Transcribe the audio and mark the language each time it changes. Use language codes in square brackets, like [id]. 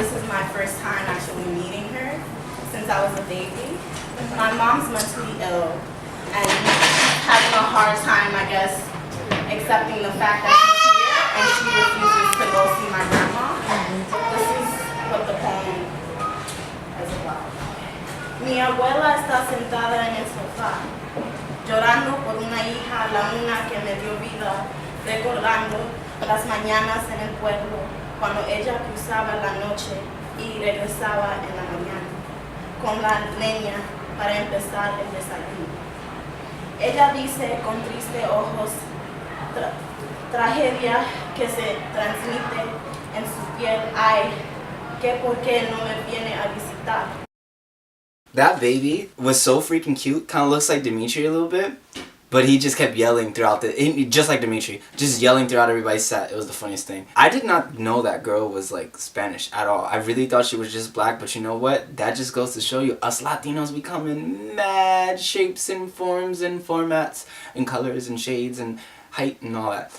[en] So this is my first time actually meeting her since I was a baby. My mom's mentally ill and having a hard time, I guess, accepting the fact that she's here and she refuses to go see my grandma. This is what the poem is about. [es] Mi abuela está sentada en el sofá, llorando por una hija, la una que me dio vida, recordando las mañanas en el pueblo, cuando ella cruzaba la noche y regresaba en la mañana, con la leña para empezar el desayuno. Ella dice con triste ojos, tragedia que se transmite en su piel, ay, que por qué no me viene a visitar. [en] That baby was so freaking cute. Kind of looks like Dimitri a little bit. But he just kept yelling throughout just like Dimitri, just yelling throughout everybody's set. It was the funniest thing. I did not know that girl was like Spanish at all. I really thought she was just black, but you know what? That just goes to show you us Latinos become in mad shapes and forms and formats and colors and shades and height and all that.